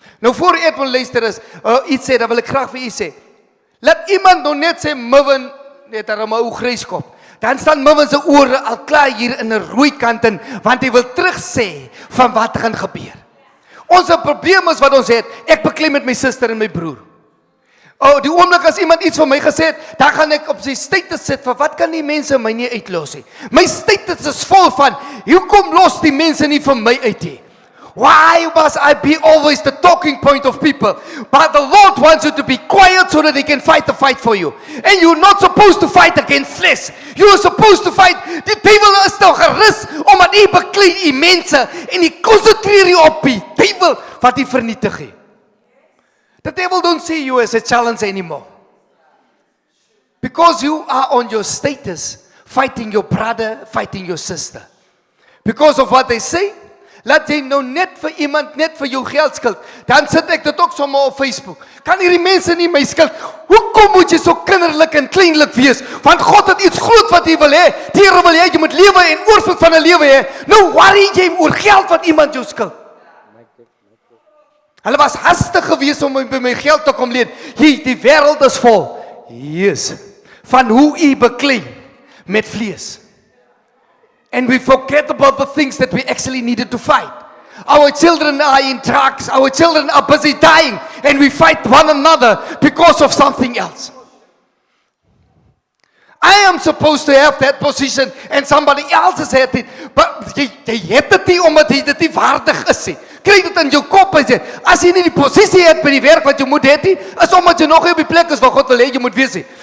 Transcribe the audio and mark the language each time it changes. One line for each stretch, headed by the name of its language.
Afrikaans: Nou voor Edwin luister is, iets sê, dan wil ek graag vir u sê, laat iemand nou net sê, Mivin, net daar 'n ou gryskop, dan staan Mivin se ore al klaar hier in 'n rooi kant in, want hy wil terug sê van wat gaan gebeur. Ons probleem is wat ons het, ek beklei met my suster en my broer. Die oomblik as iemand iets vir my gesê het, dan gaan ek op sy status sit, van wat kan die mense my nie uitlos nie? My status is vol van, hoekom los die mense nie vir my uit nie?
English: Why must I be always the talking point of people? But the Lord wants you to be quiet so that He can fight the fight for you. And you're not supposed to fight against flesh. You are supposed to fight.
Afrikaans: Die duivel is nou gerus omdat U beklei U mense en U konsentreer U op die duivel wat U vernietig het.
English: The devil don't see you as a challenge anymore. Because you are on your status, fighting your brother, fighting your sister. Because of what they say,
Afrikaans: laat jy nou net vir iemand, net vir jou geld skuld, dan sit ek dit ook sommer op Facebook. Kan hierdie mense nie my skuld? Hoekom moet jy so kinderlik en kleinlik wees? Want God het iets groot wat hy wil hê. Die Here wil hê jy moet lewe en oorvloed van 'n lewe hê. Nou worry jy oor geld wat iemand jou skuld. Hulle was hastig geweest om by my geld te kom leen. Hier, die wêreld is vol. Yes. Van hoe u beklei met vlees.
English: And we forget about the things that we actually needed to fight. Our children are in drugs. Our children are busy dying. And we fight one another because of something else. I am supposed to have that position and somebody else has had it.
Afrikaans: But jy het dit nie omdat jy dit nie waardig is nie. Kry dit in jou kop en sê, as jy nie die posisie het by die werk wat jy moet hê nie, is omdat jy nog nie op die plek is waar God wil hê jy moet wees nie.